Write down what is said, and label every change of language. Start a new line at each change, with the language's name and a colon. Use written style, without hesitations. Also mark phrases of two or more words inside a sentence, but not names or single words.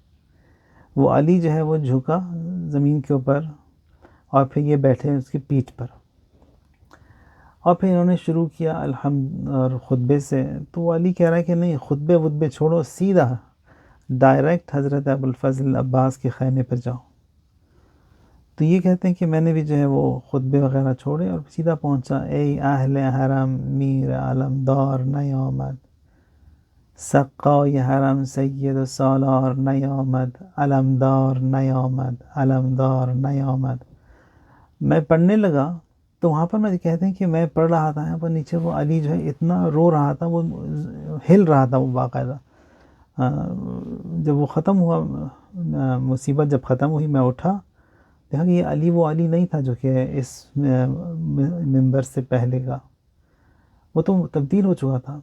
Urdu: وہ علی جو ہے وہ جھکا زمین کے اوپر، اور پھر یہ بیٹھے اس کی پیٹھ پر، اور پھر انہوں نے شروع کیا الحمد اور خطبے سے۔ تو وہ علی کہہ رہا ہے کہ نہیں خطبے چھوڑو، سیدھا ڈائریکٹ حضرت ابو الفضل عباس کے خیمے پر جاؤ۔ تو یہ کہتے ہیں کہ میں نے بھی جو ہے وہ خطبے وغیرہ چھوڑے اور سیدھا پہنچا،
Persian: اے اہل حرم میر علمدار نیامد، سقای حرم سید سالار نیامد، علمدار نیامد، علمدار نیامد۔
Urdu: میں پڑھنے لگا تو وہاں پر میں کہتے ہیں کہ میں پڑھ رہا تھا، یہاں پر نیچے وہ علی جو ہے اتنا رو رہا تھا، وہ ہل رہا تھا وہ باقاعدہ۔ جب وہ ختم ہوا، مصیبت جب ختم ہوئی، میں اٹھا، دیکھا کہ یہ علی وہ علی نہیں تھا جو کہ اس ممبر سے پہلے کا، وہ تو تبدیل ہو چکا تھا۔